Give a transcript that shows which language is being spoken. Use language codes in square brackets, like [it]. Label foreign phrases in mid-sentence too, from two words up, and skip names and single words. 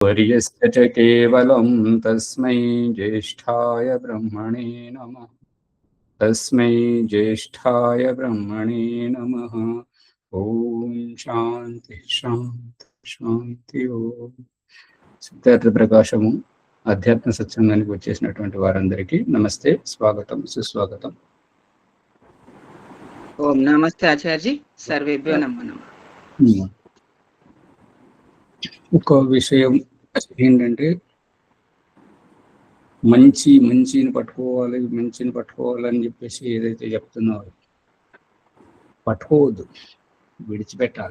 [sa] वर्यस्य च केवलं तस्मै ज्येष्ठाय ब्रह्मणे नमः। तस्मै ज्येष्ठाय ब्रह्मणे नमः। ओम शांति शांति शांति ఓం. [te] సిద్ధార్థ ప్రకాశము అధ్యాత్మ సత్సంగానికి వచ్చేసినటువంటి వారందరికీ నమస్తే, స్వాగతం, సుస్వాగతం. [sa] ఓం నమస్తే ఆచార్య, సర్వేభ్యో నమో నమః. [te] ఒక విషయం ఏంటంటే, మంచిని పట్టుకోవాలని చెప్పేసి ఏదైతే చెప్తున్నారో పట్టుకోవద్దు, విడిచిపెట్టాలి.